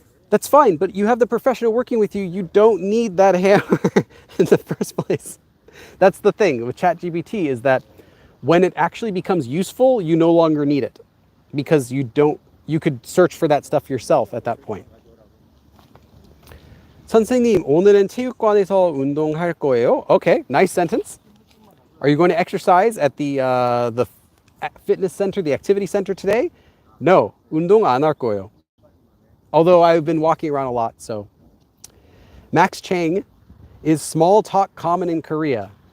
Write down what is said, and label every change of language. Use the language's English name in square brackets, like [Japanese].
[English] That's fine, but you have the professional working with you. You don't need that hammer in the first place. That's the thing with ChatGPT, is that when it actually becomes useful, you no longer need it because you could search for that stuff yourself at that point. [Korean] 선생님, 오늘은 체육관에서 운동할 거예요. [English] Okay, nice sentence. Are you going to exercise at the fitness center, the activity center today? [Korean] No, 운동 안 할 거예요. [English] Although I've been walking around a lot, so. Max Chang, is small talk common in Korea?